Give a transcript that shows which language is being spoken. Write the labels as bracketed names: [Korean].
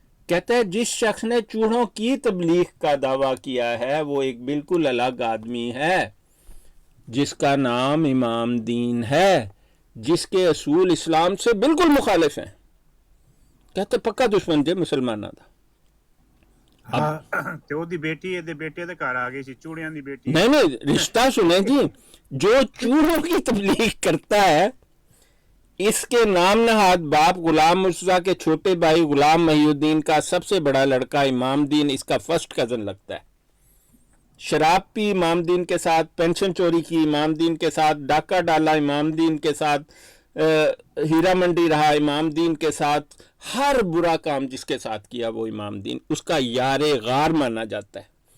[Hindi] कहता है जिस शख्स ने चूड़ों की तबलीग का दावा किया है वो एक बिल्कुल अलग आदमी है जिसका नाम इमाम दीन है, जिसके असूल इस्लाम से बिल्कुल मुखालिफ हैं। कहते पक्का दुश्मन थे मुसलमाना दा। [Punjabi] ਹਾਂ ਤੇ ਉਹਦੀ ਬੇਟੀ ਇਹਦੇ ਬੇਟੇ ਦੇ ਘਰ ਆ ਗਈ ਸੀ, ਚੂੜਿਆਂ ਦੀ ਬੇਟੀ। [Hindi] नहीं नहीं, रिश्ता सुने जी, जो चूड़ों की तबलीग करता है इसके नाम नहाद बाप गुलाम मुर्तज़ा के छोटे भाई गुलाम महिउद्दीन का सबसे बड़ा लड़का इमाम दीन इसका फर्स्ट कजन लगता है। शराब पी इमाम दीन के साथ, पेंशन चोरी की इमाम दीन के साथ, डाका डाला इमाम दीन के साथ, हीरा मंडी रहा इमाम दीन के साथ, हर बुरा काम जिसके साथ किया वो इमाम दीन उसका यारे गार माना जाता है।